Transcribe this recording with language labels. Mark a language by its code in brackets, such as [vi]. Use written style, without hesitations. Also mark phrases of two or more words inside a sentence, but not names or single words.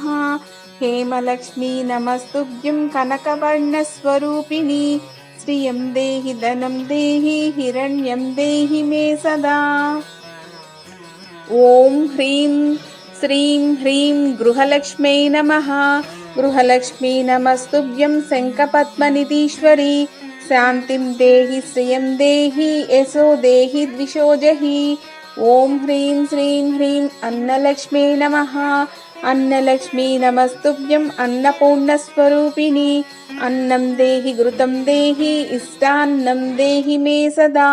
[sa] హేమలక్ష్మీ నమస్తుభ్యం కనకవర్ణస్వరూపిణి. శ్రియం దేహి ధనం దేహి హిరణ్యం దేహి మే సదా. ఓం హ్రీం శ్రీం హ్రీం గృహలక్ష్మీ నమః. गृहलक्ष्मी नमस्तुभ्यं शङ्खपद्मनिधीश्वरी शान्तिं देहि श्रियं देहि यशो देहि द्विषोजहि। ॐ ह्रीं श्रीं ह्रीं अन्नलक्ष्मी नमः। अन्नलक्ष्मी नमस्तुभ्यं अन्नपूर्णस्वरूपिणी अन्नं देहि घृतं देहि इष्टान्नं देहि मे सदा।